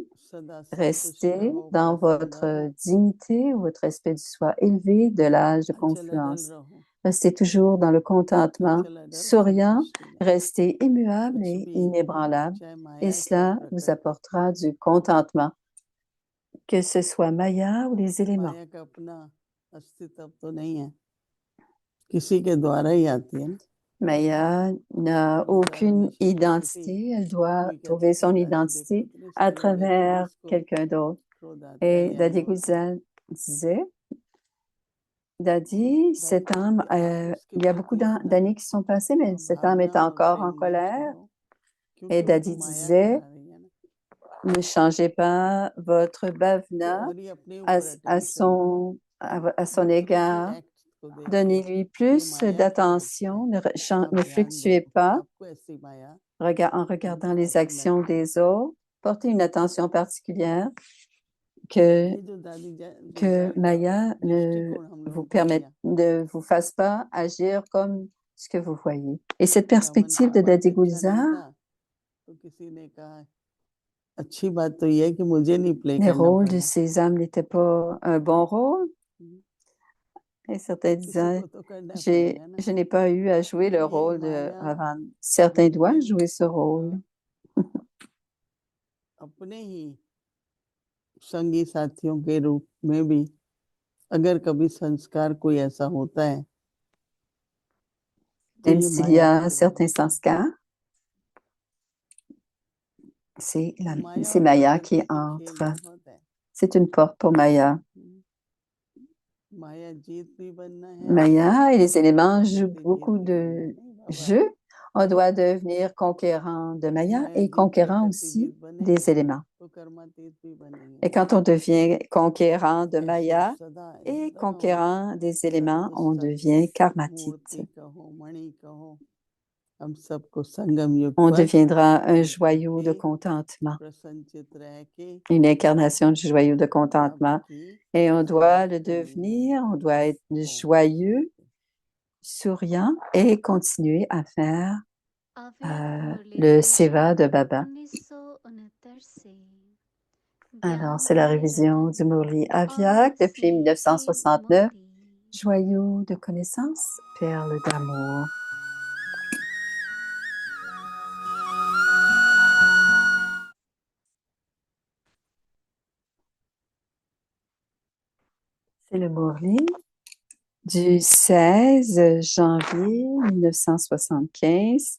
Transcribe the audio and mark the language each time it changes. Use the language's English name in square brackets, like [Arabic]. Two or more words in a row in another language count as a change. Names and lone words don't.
[Hindi] सदा संतुष्ट [French] restez [Hindi] रहो, [French] dans [Hindi] प्रसन्न [French] votre [Hindi] रहो, [French] dignité ou votre respect du soi élevé de l'âge de [Hindi] अचल अडल [French] confluence. [Hindi] रहो, [French] Restez toujours dans le contentement, [Hindi] अचल अडल [French] souriant, [Hindi] संतुष्टि में, [French] restez immuable [Hindi] कुछ [French] et [Hindi] भी [French] inébranlable. [Hindi] चाहे [French] Et [Hindi] माया क्या [French] cela vous [Hindi] प्रकट हो, [French] apportera du contentement, que ce soit Maya ou les éléments. [Hindi] माया का अपना अस्तित्व तो नहीं है, किसी के द्वारा ही आती है ना, [French] Maya n'a [Hindi] मेरे द्वारा मैं [French] aucune [Hindi] शिक्षा किसी, [French] identité. Elle doit [Hindi] कोई कहता [French] trouver [Hindi] है कि [French] son [Hindi] दादी देखो [French] identité [Hindi] इतने [French] à [Hindi] संग में भी [French] travers [Hindi] इसको [French] quelqu'un d'autre. [Hindi] क्रोध आता है [French] Et [Hindi] या ये [French] Dadi [Hindi] होता है, [French] Guzan disait, Dadi, [Hindi] दादी [French] cette [Hindi] कहती [French] âme, [Hindi] कि आप उसके [French] il y a beaucoup [Hindi] प्रति अपना [French] d'années qui sont passées, mais cette âme est [Hindi] भावना और [French] encore en [Hindi] प्रेम मत [French] colère. [Hindi] छोड़ो, क्योंकि [French] Et [Hindi] वो तो [French] Dadi [Hindi] माया [French] disait, [Hindi] करा रही है ना, [French] ne changez pas votre [Hindi] तो [French] bhavna [Hindi] और ये अपने ऊपर [French] à [Hindi] अटेंशन दो, [French] son [Hindi] बच्चे के [French] égard. [Hindi] एक्ट को देख के [French] Donnez-lui [Hindi] ये [French] plus [Hindi] माया का एक्ट है, [French] d'attention, [Hindi] आप [French] ne [Hindi] ध्यान दो, [French] fluctuez pas [Hindi] आपको ऐसी माया [French] en regardant les [Hindi] पसंद [French] actions [Hindi] नहीं है। [French] des autres. Portez une attention particulière que, [Hindi] ये जो दादी [French] que [Hindi] गुजर का [French] Maya ne [Hindi] दृष्टिकोण हम [French] vous [Hindi] लोगों को [French] permette, [Hindi] दिया, [French] ne vous fasse pas agir comme ce que vous voyez. Et cette [Hindi] रमन [French] perspective [Hindi] का [French] de [Hindi] बात [French] Dadi [Hindi] अच्छा नहीं [French] Gulzar, [Hindi] था, तो किसी ने कहा अच्छी बात तो ये है कि मुझे नहीं प्ले [French] les [Hindi] करना [French] rôles de [Hindi] पड़ा, [French] ces âmes n'étaient pas un bon rôle. Et certains [Hindi] किसी [French] disaient, [Hindi] को तो करना पड़ेगा ना, [French] je n'ai pas eu à jouer le [Hindi] तो ये [French] rôle de [Hindi] माया [French] Ravan. Certains [Hindi] रूपी [French] doivent jouer ce rôle. [Hindi] अपने ही संगी साथियों के रूप में भी अगर कभी संस्कार कोई ऐसा होता है, तो [French] Même [Hindi] ये [French] s'il y [Hindi] माया [French] a [Hindi] की वजह [French] certains [Hindi] से, [French] sanskars, c'est [Hindi] माया और [French] Maya qui [Hindi] प्रकृति के खेल [French] entre. [Hindi] बहुत है, [French] C'est une porte pour Maya. [Hindi] माया जीत भी बनना है, [French] Maya et les éléments jouent [Hindi] प्रकृति जीत [French] beaucoup [Hindi] भी बनना [French] de [Hindi] नहीं बाबा, [French] jeux. On doit devenir conquérant de Maya [Hindi] माया [French] et [Hindi] जीत [French] conquérant [Hindi] प्रकृति [French] aussi [Hindi] जीत बनेंगे [French] des éléments. [Hindi] तो कर्मातीत भी बनेंगे, [French] Et quand on devient conquérant de [Hindi] ऐसे [French] Maya [Hindi] सदा [French] et [Hindi] एकदम [French] conquérant des éléments, on [Hindi] संतुष्ट [French] devient karmatite. [Hindi] मूर्ति कहो मणि कहो, हम सबको संगम युग [French] On [Hindi] पर [French] deviendra un [Hindi] लेकर [French] joyau de [Hindi] के [French] contentement, [Hindi] प्रसन्नचित रह के [French] une incarnation du joyau de [Hindi] बाबा [French] contentement. [Hindi] की [French] Et on doit [Hindi] सेवा [French] le [Hindi] करनी है। [French] devenir, on doit être [Hindi] ओम [French] joyeux, [Hindi] शांति। [French] souriant et continuer à faire [Hindi] अवैध [French] le [Hindi] मुरलीधर [French] seva de [Hindi] जी [French] Baba. [Hindi] 1969 से [French] Alors, [Hindi] ज्ञान [French] c'est la [Hindi] के [French] révision du [Hindi] रतन [French] Murli [Hindi] और [French] Aviak depuis [Hindi] स्नेह के [French] 1969. [Hindi] मोती [French] Joyau de connaissance, perle d'amour. C'est le Murli du 16 janvier 1975.